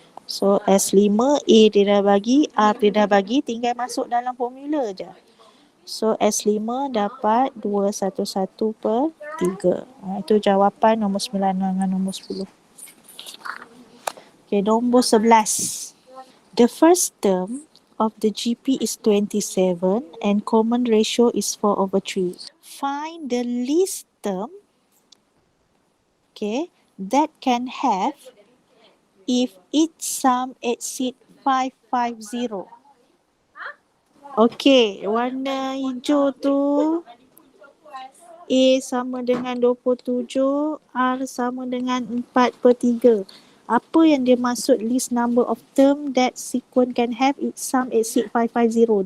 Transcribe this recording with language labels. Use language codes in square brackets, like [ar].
[ms] So S5, A dia dah bagi, R dia dah bagi, tinggal masuk dalam formula je. So S5 dapat 211 per 3. Itu jawapan nombor 9 dengan nombor 10. Okay, nombor 11. [en] The first term of the GP is 27 and common ratio is 4/3. Find the least term, okay, that can have if its sum exceed 550. [ms] Okay, warna hijau tu A sama dengan 27, R sama dengan 4/3. Apa yang dia maksud [en] list number of term that sequence can have its sum exceed 550?